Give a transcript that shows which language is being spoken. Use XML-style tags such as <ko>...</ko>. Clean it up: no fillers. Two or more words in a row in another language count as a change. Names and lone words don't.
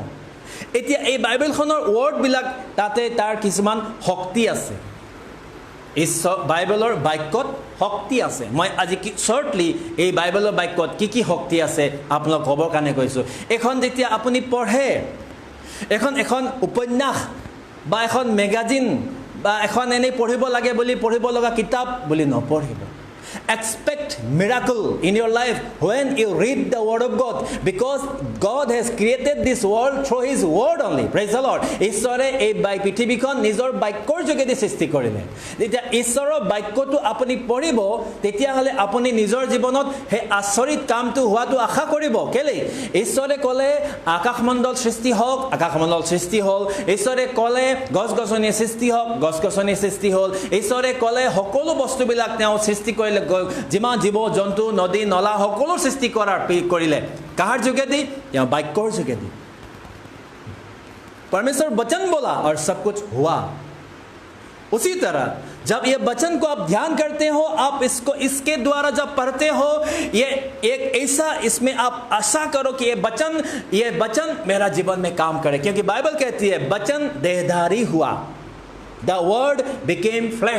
<as>এতিয়া এই বাইবেলখনৰ ৱৰ্ডবিলাক তাতে তাৰ কিছুমান শক্তি আছে, বাইবেলৰ বাক্যত শক্তি আছে। মই আজি শ্বৰ্টলি এই বাইবেলৰ বাক্যত কি কি শক্তি আছে আপোনাক ক'বৰ কাৰণে কৈছোঁ। এখন যেতিয়া আপুনি পঢ়ে, এখন উপন্যাস বা এখন মেগাজিন বা এখন এনেই পঢ়িব লাগে বুলি পঢ়িব লগা কিতাপ বুলি নপঢ়িব।</as> <en>Expect miracle in your life when you read the word of God, because God has created this world through his word only. Praise the Lord.</en> <as>ঈশ্বৰে এই পৃথিৱীখন নিজৰ বাক্যৰ যোগেদি সৃষ্টি কৰিলে। যেতিয়া ঈশ্বৰৰ বাক্যটো আপুনি পঢ়িব, তেতিয়াহ'লে আপুনি নিজৰ জীৱনত সেই আচৰিত কামটো হোৱাটো আশা কৰিব। কেলে? ঈশ্বৰে ক'লে আকাশমণ্ডল সৃষ্টি হওক, আকাশমণ্ডল সৃষ্টি হ'ল। ঈশ্বৰে ক'লে গছ গছনি সৃষ্টি হওক, গছ গছনি সৃষ্টি হ'ল। ঈশ্বৰে ক'লে সকলো বস্তুবিলাক তেওঁ সৃষ্টি কৰিলে, যিমান জীৱ জন্তু নদী নলা সকলো সৃষ্টি কৰিলে। কাৰ যোগেদি? তেওঁ বাক্যৰ যোগেদি।</as> <hi>परमेश्वर वचन बोला और सब कुछ हुआ। उसी तरह जब ये वचन को आप ध्यान करते हो, आप इसको इसके द्वारा जब पढ़ते हो, ये एक ऐसा इसमें आप आशा करो कि ये वचन मेरा जीवन में काम करे, क्योंकि बाइबल कहती है वचन देहधारी हुआ,</hi> <en>the word became flesh.</en>